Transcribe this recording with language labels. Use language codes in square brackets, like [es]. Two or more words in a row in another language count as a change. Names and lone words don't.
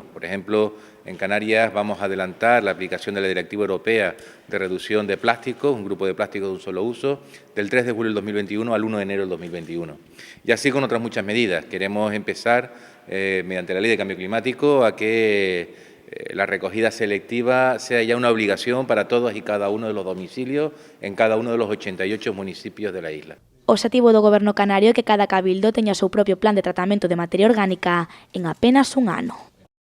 [es] Por ejemplo, en Canarias vamos a adelantar la aplicación de la Directiva Europea de Reducción de Plásticos, un grupo de plásticos de un solo uso, del 3 de julio del 2021 al 1 de enero del 2021. Y así con otras muchas medidas. Queremos empezar, mediante la Ley de Cambio Climático, a que la recogida selectiva sea ya una obligación para todos y cada uno de los domicilios en cada uno de los 88 municipios de la isla. [gl] O obxectivo do Goberno canario é que cada cabildo teña o seu propio plan de tratamento de materia orgánica en apenas un ano.